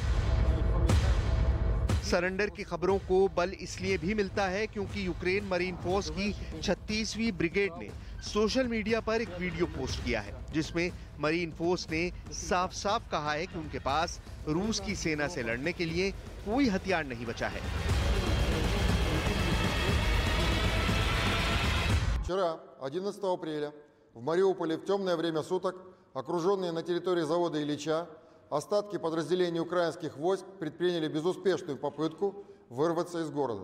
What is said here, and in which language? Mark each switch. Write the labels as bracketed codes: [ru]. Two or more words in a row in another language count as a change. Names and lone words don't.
[hi] सरेंडर की खबरों को बल इसलिए भी मिलता है क्योंकि यूक्रेन [en] marine force [hi] की 36वीं ब्रिगेड ने [en] social media [hi] पर एक वीडियो पोस्ट किया है जिसमें [en] marine force [hi] ने साफ साफ कहा है कि उनके पास रूस की सेना से लड़ने के लिए कोई हथियार नहीं बचा है। [ru] Вчера, 11 апреля, в Мариуполе в темное время суток, окруженные на территории завода Ильича, остатки подразделений украинских войск предприняли безуспешную попытку вырваться из города.